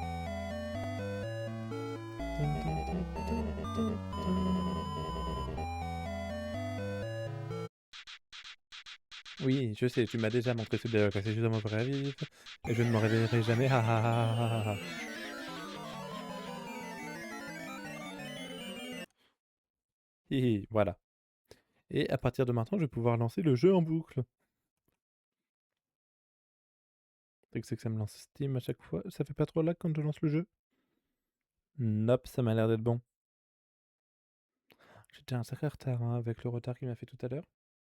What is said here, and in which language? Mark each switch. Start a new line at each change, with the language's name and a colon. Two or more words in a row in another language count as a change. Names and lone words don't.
French: Oui, je sais, tu m'as déjà montré ce dialogue, c'est juste dans mon vrai vif, et je ne m'en réveillerai jamais, ha ha ha ha ha ha ha. Hi hi, voilà. Et à partir de maintenant, je vais pouvoir lancer le jeu en boucle. C'est que ça me lance Steam à chaque fois. Ça fait pas trop lag quand je lance le jeu? Nope, ça m'a l'air d'être bon. J'étais un sacré retard hein, avec le retard qu'il m'a fait tout à l'heure.